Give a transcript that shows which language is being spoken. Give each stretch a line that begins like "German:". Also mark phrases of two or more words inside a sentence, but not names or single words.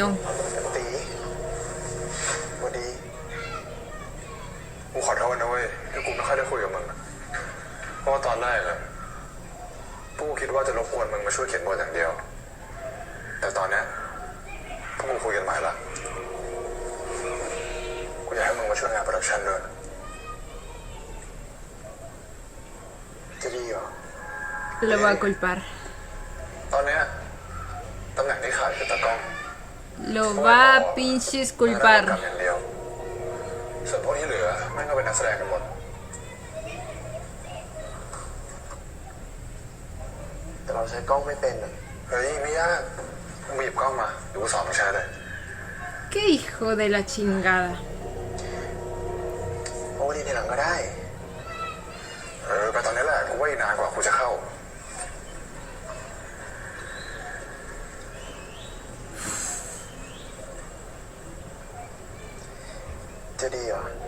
Thai: ตีสวัสดี กูขอโทษนะเว้ยที่กูไม่ค่อยได้คุยกับมึงอะเพราะว่าตอนแรกอะพวกกูคิดว่าจะรบกวนมึงมาช่วยเขียนบทอย่างเดียว แต่ตอนเนี้ยพวกกูคุยกันใหม่ละกูอยากให้มึงมาช่วยงานโปรดักชั่นด้วยจะดีเหรอ
Spanish: Lo va a culpar.
Thai: ตอนเนี้ยตำแหน่งที่ขาดคือตากล้อง
Spanish: Lo va a pinches
Thai: กำ
Spanish: culpar.
Thai: อย่างเดียวส่วนพวกที่เหลือแม่งก็เป็นนักแสดงกันหมด แต่เราใช้กล้องไม่เป็นอะเฮ้ยไม่ยากมึงหยิบกล้องมาเดี๋ยวกูสอนมึงใช้เลย
Spanish: Qué hijo de la chingada.
Thai: โอ้ดีในหลังก็ได้แต่ตอนนี้แหละกูว่าอีกนานกว่ากูจะเข้าจะดีเหรอ